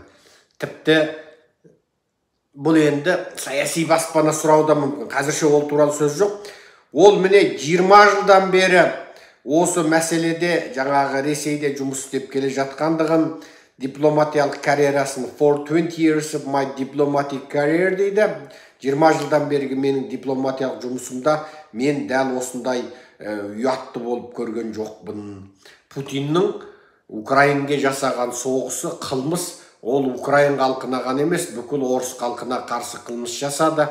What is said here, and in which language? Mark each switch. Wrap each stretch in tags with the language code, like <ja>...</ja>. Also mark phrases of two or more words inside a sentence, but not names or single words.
<kk>Тіпті бұл енді саяси баспана сұрауда мүмкін. Қазірше ол туралы сөз жоқ. Ол міне 20 жылдан бері осы мәселеде жаңағы Ресейде жұмыс істеп келе жатқандығын, дипломатиялық карьерасын</kk> <en>for 20 years of my diplomatic career</en> <kk>дейді. 20 жылдан бергі менің дипломатиялық жұмысымда мен дәл осындай ұятты болып көрген жоқпын. Путиннің Украинге жасаған соғысы қылмыс, ол Украин халқына ғана емес, бүкіл орыс халқына қарсы қылмыс жасады.</kk>